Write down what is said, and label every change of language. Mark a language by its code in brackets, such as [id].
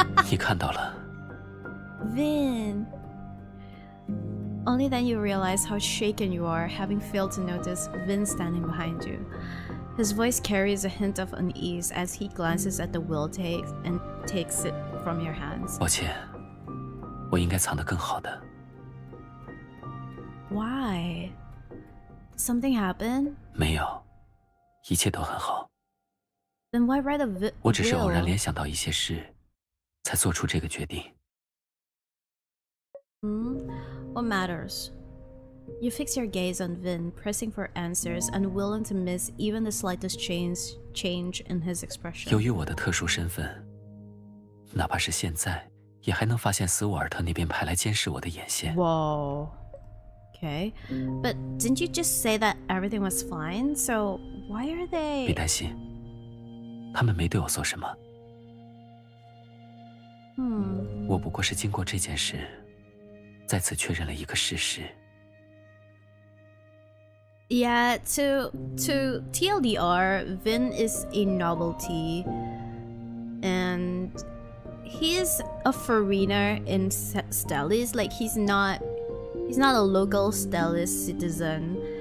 [zh] 你看到了。 [en] Vin. Only then you realize how shaken you are, having failed to notice Vin standing behind you. His voice carries a hint of unease as he glances at the will takes it from your hands. [zh] 抱歉，我应该藏得更好的。 [en] Why? Something happened? [zh] 没有，一切都很好。 [en] Then why write a will? [zh] 我只是偶然联想到一些事，才做出这个决定。 [en] What matters? You fix your gaze on Vin, pressing for answers, unwilling to miss even the slightest change in his expression. [zh] 由于我的特殊身份，哪怕是现在，也还能发现斯沃尔特那边派来监视我的眼线。 [en] Whoa. Okay. But didn't you just say that everything was fine? So why are [zh] 别 [en] they... [zh] 担心，他们没对我做什么。我不过是经过这件事，再次确认了一个事实。 [en] Yeah, to TLDR, Vin is a novelty, and he is a foreigner in Stelis. Like he's not a local Stelis citizen.